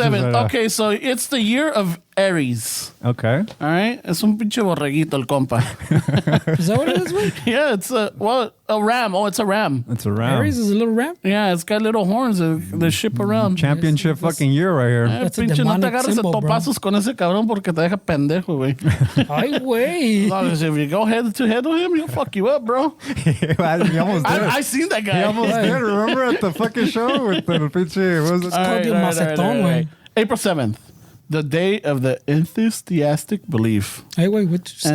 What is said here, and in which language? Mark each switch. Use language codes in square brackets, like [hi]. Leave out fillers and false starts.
[en] 7th. right now. Okay, so it's the year of Aries. Okay. All right? [es] Es un pinche borreguito el compa. [en] Is that what it is, güey? Yeah, it's a ram. Oh, it's a ram. It's a round. Aries is a little ram. Yeah, it's got little horns that ship around. Championship fucking year right here. That's a [es] Pinche, no te [en] demonic [es] agarres a [en] symbol, bro. [es] topazos con ese cabrón porque te deja pendejo, güey. Ay, güey. [en] No, 'cause if you go head to head with him, he'll fuck you up, bro. He almost did. I seen that guy. He almost did. Remember at the fucking show with the pinche, what was it? All called you Macetón, güey. April 7th, the day of the enthusiastic belief. Hey, wait, what did you say?